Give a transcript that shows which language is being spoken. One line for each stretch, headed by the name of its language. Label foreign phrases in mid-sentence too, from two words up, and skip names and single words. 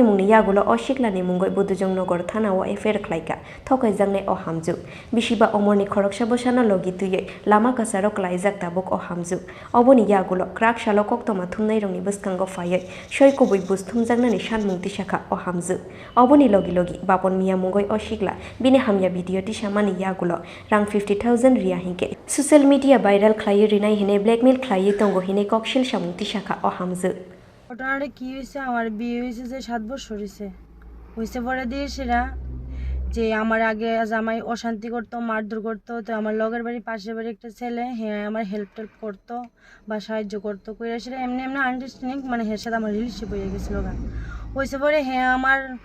Kok Borok: mungni yagulo o siklani mungoi Bwrwino thanao FIR khlaika thokaijangnai o hamjuk bishiba omorni khoroksa busano logi tuyoi lama kasaro klaijak tabuk o hamjuk oboni yagulo krak shalo koktoma thumnai rongni buskango phayoi soikubui bus thumjaknani sanmungti shakha o hamjuk oboni logi bapon miya mungoi o sikla bini hamya video ti samani yagulo rang 50,000 riya hinke
English: social media viral
Kok Borok: khlai rinai hine blackmail khlai tongo hine kokshil samungti shakha o hamjuk
Bangla: ওটারে কি হইছে আমার বিয়ে হইছে যে 7 বছর হইছে পরে দিয়েছিরা যে আমার আগে জামাই অশান্তি করতো মারধর করতো তো আমার লগের বাড়ি পাশের বাড়ি একটা ছেলে হ্যাঁ আমার হেল্প করতো বা সাহায্য করতো কইরাছিরা এমনি আন্ডারস্ট্যান্ডিং মানে এর সাথে আমার রিলেশনশিপ হয়ে গেছিল হইছে পরে হ্যাঁ আমার